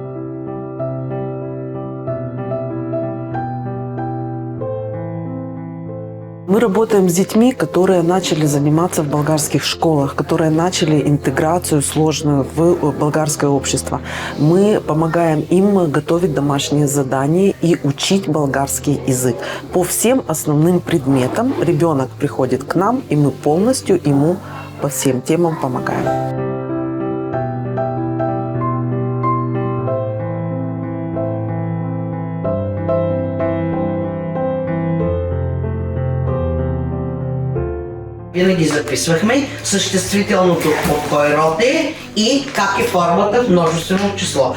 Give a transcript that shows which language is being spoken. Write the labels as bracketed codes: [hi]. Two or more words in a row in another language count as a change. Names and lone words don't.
[ru] Мы работаем с детьми, которые начали заниматься в болгарских школах, которые начали интеграцию сложную в болгарское общество. Мы помогаем им готовить домашние задания и учить болгарский язык. По всем основным предметам ребенок приходит к нам, и мы полностью ему по всем темам помогаем. [bg] Винаги записвахме съществителното от кой род е и как е формата в множествено число.